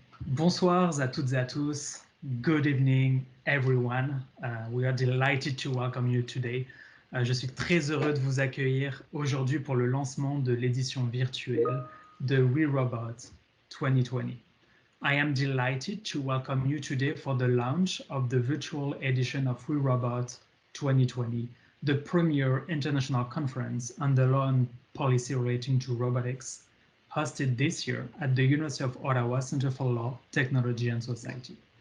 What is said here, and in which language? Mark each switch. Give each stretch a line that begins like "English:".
French: Bonsoir à toutes et à tous.
English: Good evening, everyone. We are delighted to welcome you today.
French: Je suis très heureux de vous accueillir aujourd'hui pour le lancement de l'édition virtuelle de We Robot 2020.
English: I am delighted to welcome you today for the launch of the virtual edition of We Robot 2020, the premier international conference on the law and policy relating to robotics, hosted this year at the University of Ottawa Centre for Law, Technology and Society.